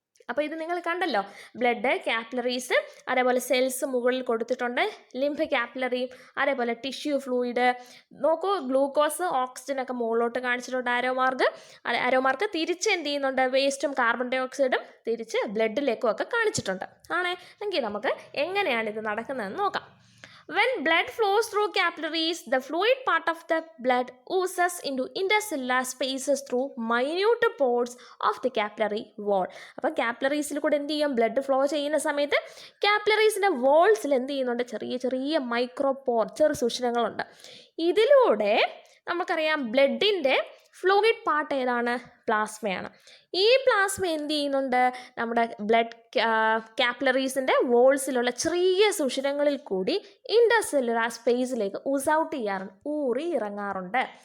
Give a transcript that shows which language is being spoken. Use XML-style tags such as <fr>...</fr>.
<ml>അപ്പോൾ ഇത് നിങ്ങൾ കണ്ടല്ലോ, ബ്ലഡ്, ക്യാപ്പിലറീസ്, അതേപോലെ സെൽസ് മുകളിൽ കൊടുത്തിട്ടുണ്ട്, ലിംബ് ക്യാപ്പിലറിയും, അതേപോലെ ടിഷ്യൂ ഫ്ലൂയിഡ്. നോക്കൂ, ഗ്ലൂക്കോസ്, ഓക്സിജൻ ഒക്കെ മുകളിലോട്ട് കാണിച്ചിട്ടുണ്ട്. ആരോമാർക്ക് തിരിച്ച് എന്ത് ചെയ്യുന്നുണ്ട്, വേസ്റ്റും കാർബൺ ഡൈ ഓക്സൈഡും തിരിച്ച് ബ്ലഡിലേക്കും ഒക്കെ കാണിച്ചിട്ടുണ്ട്. എങ്കിൽ നമുക്ക് എങ്ങനെയാണ് ഇത് നടക്കുന്നതെന്ന് നോക്കാം.</ml> <en>When blood flows through capillaries, the fluid part of the blood oozes into intercellular spaces through minute pores of the capillary wall.</en> <ml>അപ്പോൾ ക്യാപ്പിലറീസിൽ കൂടെ എന്ത് ചെയ്യും, ബ്ലഡ് ഫ്ലോ ചെയ്യുന്ന സമയത്ത് ക്യാപ്പിലറീസിൻ്റെ വോൾസിൽ എന്ത് ചെയ്യുന്നുണ്ട്, ചെറിയ ചെറിയ മൈക്രോപോർ, ചെറു സുഷിരങ്ങളുണ്ട്. ഇതിലൂടെ നമുക്കറിയാം, ബ്ലഡിൻ്റെ ഫ്ലൂയിഡ് പാർട്ട് ഏതാണ്, പ്ലാസ്മയാണ്. ഈ പ്ലാസ്മ എന്ത് ചെയ്യുന്നുണ്ട്, നമ്മുടെ ബ്ലഡ് ക്യാപ്പിലറീസിൻ്റെ വോൾസിലുള്ള ചെറിയ സുഷിരങ്ങളിൽ കൂടി ഇൻ്റർസെല്ലുലാർ സ്പേസിലേക്ക് ഊസൗട്ട് ചെയ്യാറുണ്ട്, ഊറി ഇറങ്ങാറുണ്ട്.</ml>